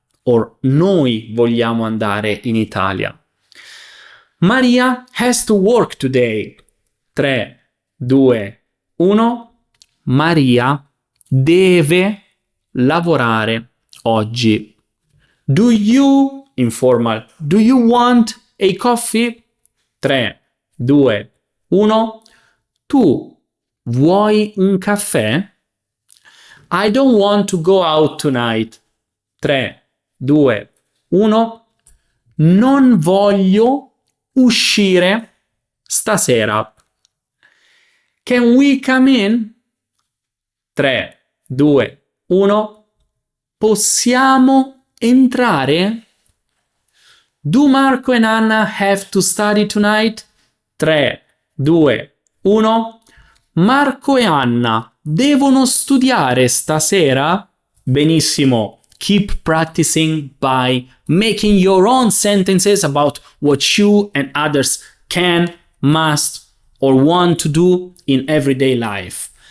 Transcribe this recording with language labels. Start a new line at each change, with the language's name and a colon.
Italian: Or noi vogliamo andare in Italia.
English: Maria has to work today.
Italian: 3, 2, 1. Maria deve lavorare oggi.
English: Do you, informal, do you want a coffee?
Italian: 3, 2, 1. Tu vuoi un caffè?
English: I don't want to go out tonight. 3, 2, 1.
Italian: Non voglio uscire stasera.
English: Can we come in? 3, 2, 1.
Italian: Possiamo entrare?
English: Do Marco and Anna have to study tonight? 3, 2, 1.
Italian: Marco e Anna devono studiare stasera? Benissimo.
English: Keep practicing by making your own sentences about what you and others can, must, or want to do in everyday life.